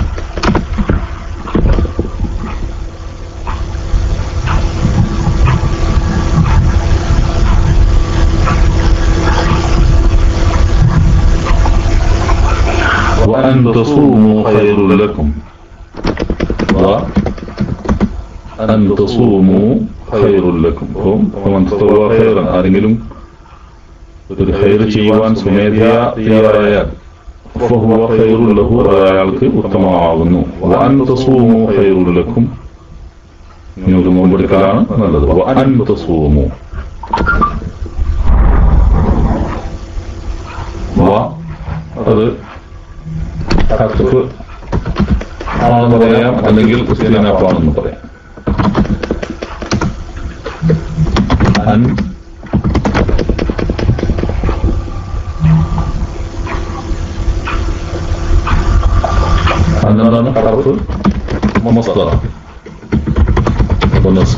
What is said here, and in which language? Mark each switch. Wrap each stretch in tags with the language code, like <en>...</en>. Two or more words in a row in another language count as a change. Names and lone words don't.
<ar>وأن تصوموا خير لكم. وأن تصوموا خير لكم. فمن تطوع خيرا</ar> <ml>ആരെങ്കിലും ഒരു ഖൈർ ചെയ്യുവാൻ സ്വമേധയാ</ml> <ar>فهو خير له</ar> <ml>അയാൾക്ക് ഉത്തമമാകുന്നു.</ml> <ar>وأن تصوموا خير لكم</ar> <ml>നിങ്ങൾക്ക് നോമ്പെടുക്കലാണ് നല്ലത്.</ml> <ar>وأن تصوموا</ar> <ml>അത് ഹർഫ് ആണെന്ന് പറയാം, അല്ലെങ്കിൽ ഇസ്തിനാഫാണെന്ന് പറയാം.</ml> <ar>أن أننا حرف مصدر ونصب.</ar>